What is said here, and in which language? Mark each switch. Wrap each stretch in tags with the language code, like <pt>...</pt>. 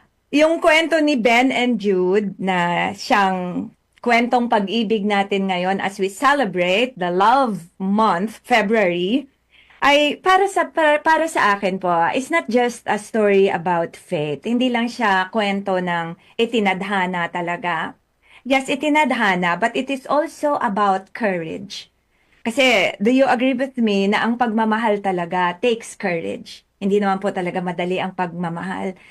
<tl>Yung kwento ni Ben and Jude na siyang kwentong pag-ibig natin ngayon</tl> <en>as we celebrate the Love Month, February,</en> <tl>ay para sa akin po,</tl> <en>it's not just a story about faith.</en> <tl>Hindi lang siya kwento ng itinadhana talaga.</tl> <en>Yes,</en> <tl>itinadhana,</tl> <en>but it is also about courage.</en> <tl>Kasi,</tl> <en>do you agree with me</en> <tl>na ang pagmamahal talaga</tl> <en>takes courage?</en> <tl>Hindi naman po talaga madali ang pagmamahal.</tl>